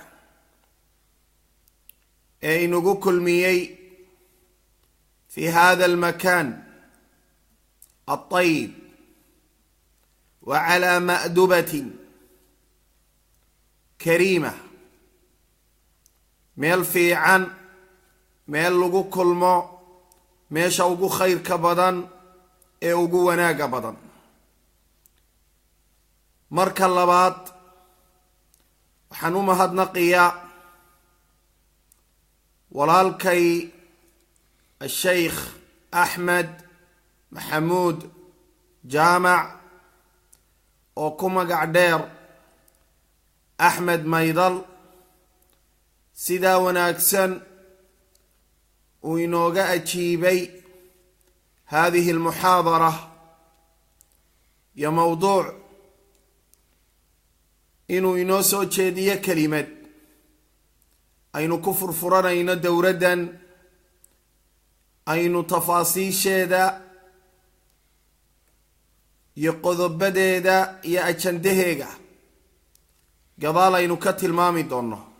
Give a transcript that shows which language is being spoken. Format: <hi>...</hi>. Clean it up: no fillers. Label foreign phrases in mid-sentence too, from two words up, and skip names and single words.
<so>ee inugu kulmiyey</so> <ar>في هذا المكان الطيب وعلى مأدبة كريمة,</ar> <so>meel fiican, meel lagu kulmo, meesha ugu khayrka badan ee ugu wanaaga badan. marka labaad waxaan u mahadnaqiyaa walaalkay الشيخ أحمد محمود jaamac oo ku magac dheer axmed maydal, sidaa wanaagsan uu inooga ajiibay</so> <ar>هذه المحاضرة</ar> <so>iyo mowduuc inuu inoo soo jeediyo kelimad aynu ku furfuranayno dowladdan, aynu tafaasiisheeda iyo qodobadeeda iyo ajandaheega gadaal aynu ka tilmaami doonno.</so>